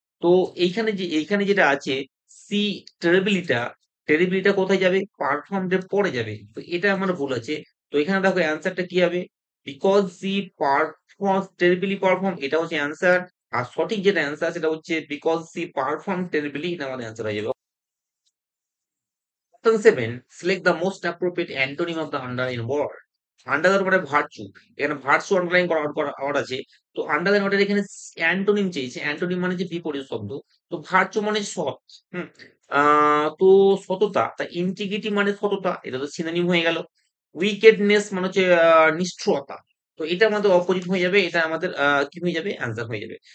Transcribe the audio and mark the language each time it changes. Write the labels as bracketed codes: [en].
[bn] তো এইখানে যেটা আছে সি টেরিবিলিটা, টেরিবিলিটা কোথায় যাবে? পারফর্ম এর পরে যাবে। তো এটা আমার ভুল আছে। তো এখানে দেখো অ্যান্সারটা কি হবে? বিকজ সি পারফর্ম টেরিবিলি পারফর্ম, এটা হচ্ছে অ্যান্সার। আর সঠিক যেটা অ্যান্সার সেটা হচ্ছে বিকজ সি পারফর্ম টেরিবিলি, এটা আমাদের অ্যান্সার হয়ে যাবে। [en] Question 7. Select the most appropriate antonym of the underlying word. [bn] Underline মানে ভার্চু। এখানে ভার্চু আন্ডারলাইন করা আছে। তো আন্ডারলাইন ওটার এখানে অ্যান্টোনিম চেয়েছে। অ্যান্টোনিম মানে যে বিপরীত শব্দ। তো ভার্চু মানে সৎ। হুম। তো সততা। তা ইন্টিগ্রিটি মানে সততা। এটা তো সিনোনিম হয়ে গেল। উইকেডনেস মানে হচ্ছে নিষ্ঠুরতা। তো এটা আমাদের অপোজিট হয়ে যাবে। এটা আমাদের কি হয়ে যাবে? অ্যান্সার হয়ে যাবে।